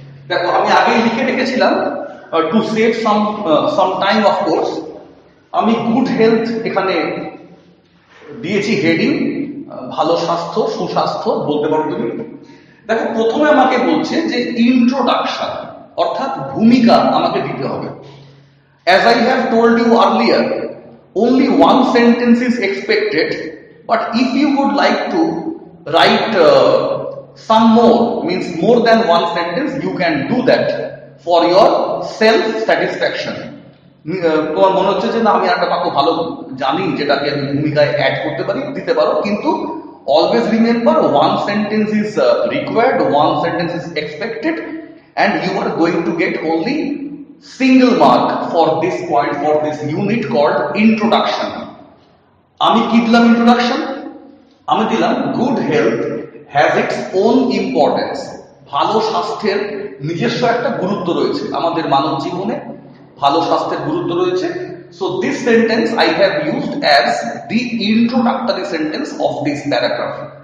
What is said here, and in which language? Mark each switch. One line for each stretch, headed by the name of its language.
Bangla: দেখো আমি আগেই লিখে রেখেছিলাম
English: to save some time of course,
Bangla: আমি গুড হেলথ এখানে দিয়েছি হেডিং, ভালো স্বাস্থ্য, সুস্বাস্থ্য বলতে পারো তুমি। দেখো প্রথমে আমাকে বলছে যে ইন্ট্রোডাকশন অর্থাৎ ভূমিকা আমাকে দিতে হবে।
English: As I have told you earlier, only one sentence is expected, but if you would like to write some more, means more than one sentence, you can do that for your self satisfaction.
Bangla: তোমার মনে হচ্ছে যে না আমি একটা বাক্য ভালো জানি যেটাকে আমি ভূমিকায় অ্যাড করতে পারি, দিতে পারো,
English: কিন্তু always remember one sentence is required, one sentence is expected, and you are going to get only single mark for this point, for this unit called introduction.
Bangla: আমি কি দিলাম ইন্ট্রোডাকশন? আমি দিলাম
English: Good health has its own importance.
Bangla: ভালো স্বাস্থ্যের নিজস্ব একটা গুরুত্ব রয়েছে আমাদের মানব জীবনে, ভালো স্বাস্থ্যের গুরুত্ব রয়েছে।
English: So this sentence I have used as the introductory sentence of this paragraph.